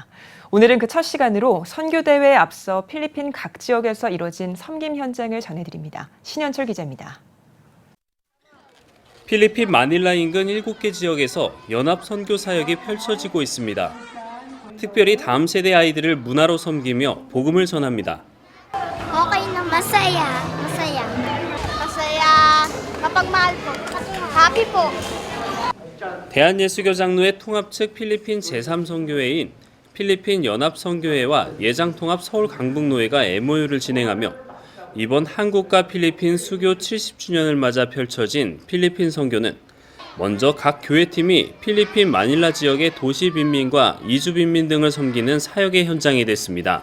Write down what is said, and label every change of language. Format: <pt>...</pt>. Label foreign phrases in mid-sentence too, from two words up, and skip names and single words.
<ko>오늘은 그 첫 시간으로 선교대회에 앞서 필리핀 각 지역에서 이뤄진 섬김 현장을 전해드립니다. 신현철 기자입니다. 필리핀 마닐라 인근 7개 지역에서 연합 선교 사역이 펼쳐지고 있습니다. 특별히 다음 세대 아이들을 문화로 섬기며 복음을 전합니다.</ko> <tl>Okay na masaya. Kapag mahal po.</tl> <en>Happy po.</en> <ko>대한예수교장로회 통합 측 필리핀 제3선교회인 필리핀 연합선교회와 예장통합 서울 강북노회가 MOU를 진행하며 이번 한국과 필리핀 수교 70주년을 맞아 펼쳐진 필리핀 선교는 먼저 각 교회팀이 필리핀 마닐라 지역의 도시 빈민과 이주 빈민 등을 섬기는 사역의 현장이 됐습니다.</ko>